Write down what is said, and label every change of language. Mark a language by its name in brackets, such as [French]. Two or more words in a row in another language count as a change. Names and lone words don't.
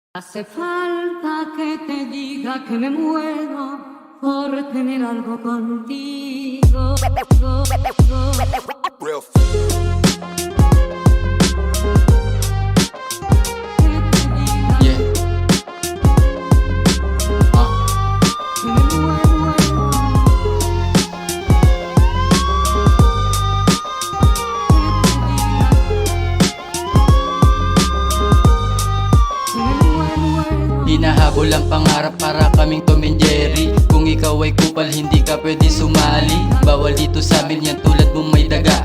[Spanish] Hace falta que te diga que me muero por tener algo contigo. Real Yeah. Que me muero. [Filipino] Hinahabol ang pangarap para kaming Tom and Jerry. Kung ikaw ay kupal hindi ka pwede sumali. Bawal dito sa amin yan tulad mong may daga.